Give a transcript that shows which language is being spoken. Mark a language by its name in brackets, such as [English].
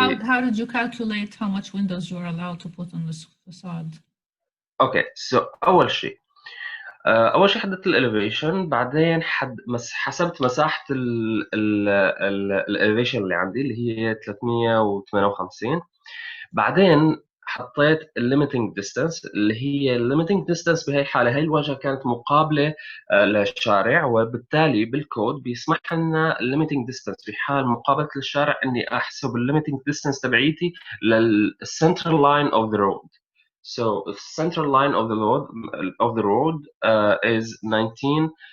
[English] So how did you calculate how much windows you are allowed to put on this facade? Okay, so [Arabic] أول شيء حددت الاليفيشن، بعدين حسبت مساحة الاليفيشن اللي عندي اللي هي 358. بعدين حطيت الليميتنج ديستانس، اللي هي الليميتنج ديستانس بهي الحالة هي الواجهة كانت مقابلة للشارع، وبالتالي بالكود بيسمح لنا الليميتنج ديستانس في حال مقابلة للشارع اني احسب الليميتنج ديستانس تبعيتي للسنترال لاين اوف ذا رود. [English] So the central line of the road is 19.3.